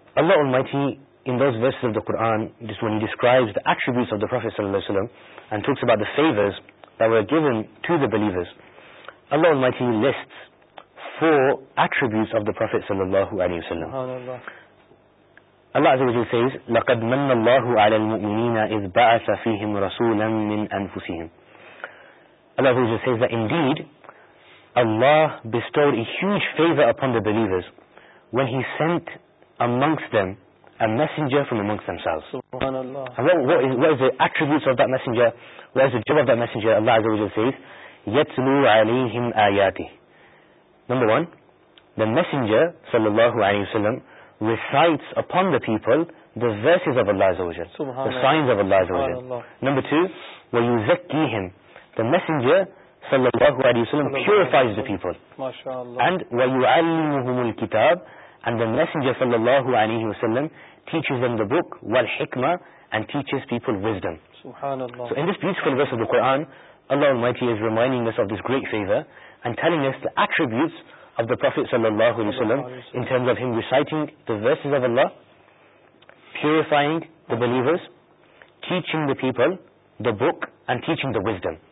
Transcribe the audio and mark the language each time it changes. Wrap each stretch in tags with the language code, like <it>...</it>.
<en>Allah Almighty, in those verses of the Quran, just when He describes the attributes of the Prophet sallallahu alaihi wasallam and talks about the favors that were given to the believers, Allah Almighty lists four attributes of the Prophet sallallahu alayhi wa sallam. Allah azza wa jalla says,</en> <ar>لَقَدْ مَنَّ اللَّهُ عَلَى الْمُؤْمِنِينَ إِذْ بَعَثَ فِيهِمْ رَسُولًا مِّنْ أَنفُسِهِمْ.</ar> <en>Allah azza wa jalla says that indeed Allah bestowed a huge favor upon the believers when He sent amongst them a messenger from amongst themselves. Subhanallah. And what is the attributes of that messenger? What is the job of that messenger? Allah azza wa jalla says,</en> <ar>يَتْلُوا عَلَيْهِمْ آيَاتِهِ.</ar> <en>Number one, the messenger, sallallahu alayhi wa sallam, recites upon the people the verses of Allah azza wa jal, the signs of Allah azza wa jal. Number two,</en> <ar>وَيُزَكِّيهِمْ.</ar> <en>The messenger, sallallahu alayhi wa sallam, purifies the people. MashaAllah. And</en> <ar>وَيُعَلِّمُهُمُ الْكِتَابِ.</ar> <en>And the messenger, sallallahu alayhi wa sallam, teaches them the book,</en> <ar>وَالْحِكْمَةِ,</ar> <en>and teaches people wisdom. SubhanAllah. So in this beautiful verse of the Quran, Allah Almighty is reminding us of this great favor and telling us the attributes of the Prophet sallallahu alayhi wa sallam in terms of him reciting the verses of Allah, purifying the believers, teaching the people the book, and teaching the wisdom.</en>